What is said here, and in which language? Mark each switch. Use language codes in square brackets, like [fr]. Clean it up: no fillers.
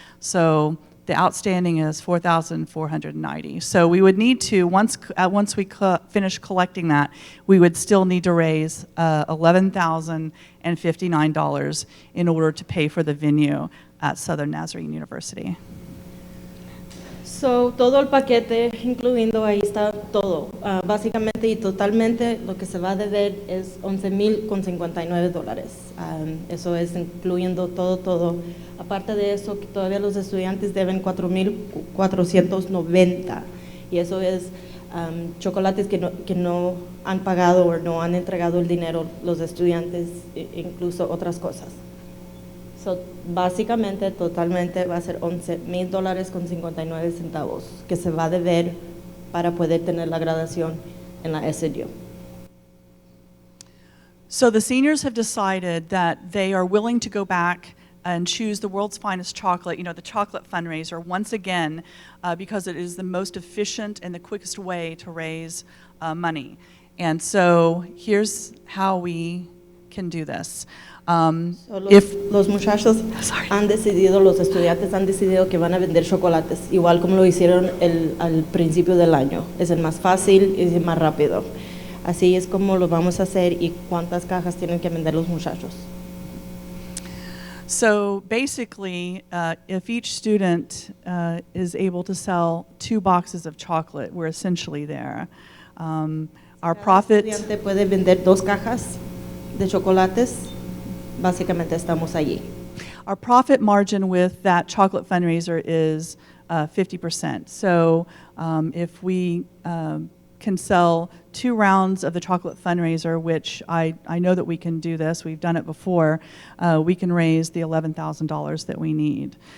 [en] So the outstanding is $4,490. So we would need to, once we finish collecting that, we would still need to raise $11,059 in order to pay for the venue at Southern Nazarene University. [es] So, todo el paquete, incluyendo ahí está todo. Básicamente y totalmente lo que se va a deber es $11,059. Eso es incluyendo todo. Aparte de eso, que todavía los estudiantes deben $4,490. Y eso es chocolates que no han pagado o no han entregado el dinero los estudiantes, incluso otras cosas. So, básicamente, totalmente va a ser $11,000.59 que se va a deber para poder tener la graduación en la SDU. [en] So the seniors have decided that they are willing to go back and choose the World's Finest Chocolate, the chocolate fundraiser, once again, because it is the most efficient and the quickest way to raise money. And so here's how we can do this. [es] So, los muchachos han decidido, los estudiantes han decidido que van a vender chocolates, igual como lo hicieron al principio del año. Es el más fácil y es el más rápido. Así es como lo vamos a hacer y cuántas cajas tienen que vender los muchachos. [en] So basically, if each student is able to sell 2 boxes of chocolate, we're essentially there. Our profit. [es] El estudiante puede vender 2 cajas de chocolates. Básicamente estamos allí. [en] Our profit margin with that chocolate fundraiser is 50%. So if we can sell 2 rounds of the chocolate fundraiser, which I know that we can do this, we've done it before, we can raise the $11,000 that we need.